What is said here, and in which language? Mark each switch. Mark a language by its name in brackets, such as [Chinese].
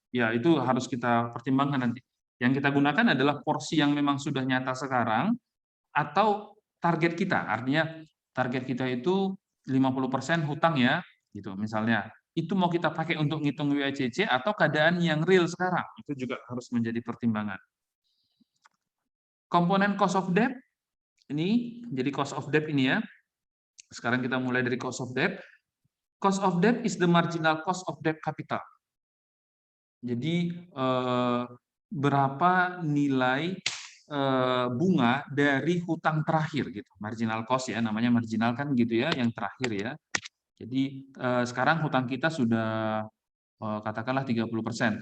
[Indonesian] Ya, itu harus kita pertimbangkan nanti. Yang kita gunakan adalah porsi yang memang sudah nyata sekarang atau target kita. Artinya target kita itu 50% hutang ya, gitu misalnya. itu mau kita pakai untuk ngitung WACC atau keadaan yang real sekarang, itu juga harus menjadi pertimbangan. Komponen cost of debt, ini jadi cost of debt ini ya. Sekarang kita mulai dari cost of debt. [English] Cost of debt is the marginal cost of debt capital. [Indonesian] Jadi berapa nilai bunga dari hutang terakhir gitu. Marginal cost ya, namanya marginal kan gitu ya, yang terakhir ya. Jadi sekarang hutang kita sudah katakanlah 30%.